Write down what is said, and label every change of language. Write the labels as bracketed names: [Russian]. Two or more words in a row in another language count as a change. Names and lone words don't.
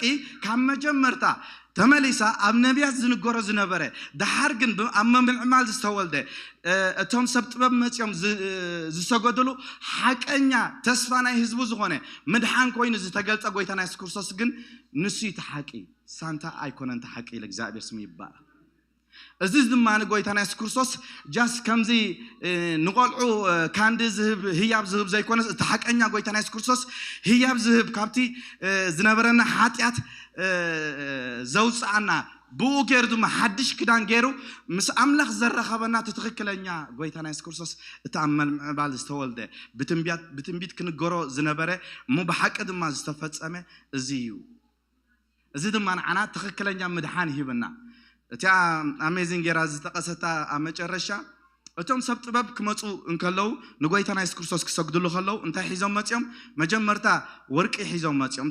[Tigrinya] ካብ መጀመርታ ተመሊሳ ኣብ ነቢያት ዝንገሮ ዝነበረ ድሓር ግን ኣብ ምዕማል ዝተወልደ እቶም ሰብ ጥበብ መጽዮም ዝሰገድሉ ሓቀኛ ተስፋ ናይ ህዝቡ ዝኾነ ምድሓን ኮይኑ ዝተገልጸ ጎይታና ኢየሱስ ክርስቶስ ግን ንሱ እቲ ሓቂ ሳንታ ኣይኮነን እቲ ሓቂ ኢለ እግዚአብሔር ስሙ ይባረክ እዚህ ዝማን ጎይታና ኢየሱስ ክርስቶስ ጃስ ከምዚ ንቆልዑ ካንዲ ዝህብ ህያብ ዝህብ ዘይኮነስ እቲ ሓቀኛ ጎይታና ኢየሱስ ክርስቶስ ህያብ ዝህብ ካብቲ ዝነበረና ሓጢያት ዘውፅኣና ብኡ ገይሩ ድማ ሓድሽ ክዳን ገይሩ ምስ ኣምላኽ ዘረኸበና ትክክለኛ ጎይታና ኢየሱስ ክርስቶስ እቲ ኣብ ምዕባል ዝተወልደ ብትንቢት ክንገሮ ዝነበረ እሞ ብሓቂ ድማ ዝተፈጸመ እዚ እዩ እዚ ድማ ንዓና ትክክለኛ ምድሓን ይህበና እቲ ኣሜዚንግ ገራ ዝተቀሰታ ኣብ መጨረሻ እቶም ሰብ ጥበብ ክመጹ እንከለው ንጎይታና ኢየሱስ ክርስቶስ ክሰግድሉ ከለው እንታይ ሒዞም መጽዮም መጀመርታ ወርቂ ሒዞም መጽዮም